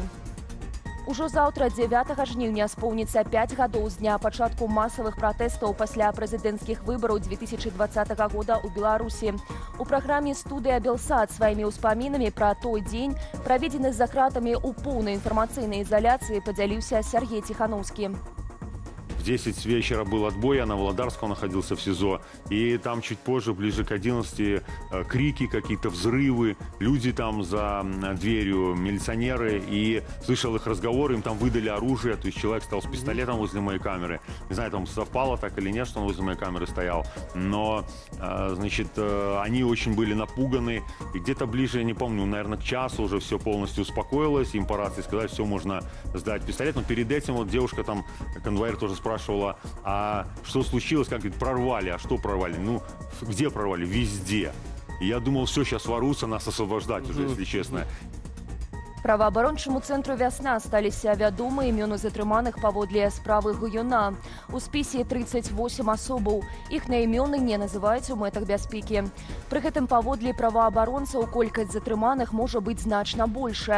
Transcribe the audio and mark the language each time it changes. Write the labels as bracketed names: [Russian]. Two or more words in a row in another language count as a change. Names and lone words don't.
[Belarusian] Ужо заўтра, 9 жніўня, споўніцца 5 гадоў з дня пачатку масавых пратэстаў пасля прэзідэнцкіх выбараў 2020 года ў Беларусі. У праграме «Студыя Белсат» сваімі ўспамінамі пра той дзень, праведзены за кратамі ў поўнай інфармацыйнай изоляции, подзяліўся Сергей Тихановский. [Russian] В 10 вечера был отбой, я на Володарском находился в СИЗО. И там чуть позже, ближе к 11, крики, какие-то взрывы. Люди там за дверью, милиционеры. И слышал их разговоры, им там выдали оружие. То есть человек стал с пистолетом возле моей камеры. Не знаю, там совпало так или нет, что он возле моей камеры стоял. Но, значит, они очень были напуганы. И где-то ближе, я не помню, наверное, к часу уже все полностью успокоилось. Им по рации сказали, все, можно сдать пистолет. Но перед этим вот девушка там, конвоир тоже спрашивала, а что случилось, как говорит, прорвали, а что прорвали? Ну, где прорвали? Везде. И я думал, все, сейчас ворвутся, нас освобождать уже, если честно. [Belarusian] Праваабарончаму цэнтру «Вясна» сталіся вядомыя імёны затрыманых паводле справы Гуюна. У спісе 38 асобаў. Іхныя імёны не называюць у мэтах бяспекі. Пры гэтым паводле праваабаронцаў колькасць затрыманых можа быць значна большая.